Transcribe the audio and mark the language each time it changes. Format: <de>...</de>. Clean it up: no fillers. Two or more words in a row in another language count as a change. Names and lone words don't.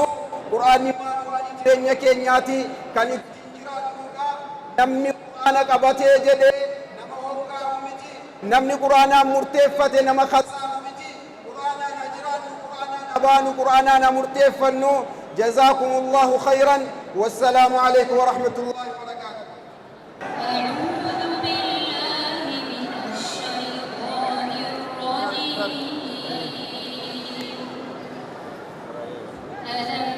<om>qur'aanni waan jireenya keenyaati kan ittiin jiraatudha. namni qur'aana qabatee jedhee nama hoggaa miti, namni qur'aanaan murteeffate nama khasaaru miti. qur'aanaan haa jiraannu, qur'aanaan haa baanu, qur'aanaan haa murteeffannu.</om> <ar>جزاكم الله خيرا. والسلام عليكم ورحمة الله وبركاته. أعوذ بالله من الشيطان الرجيم</ar>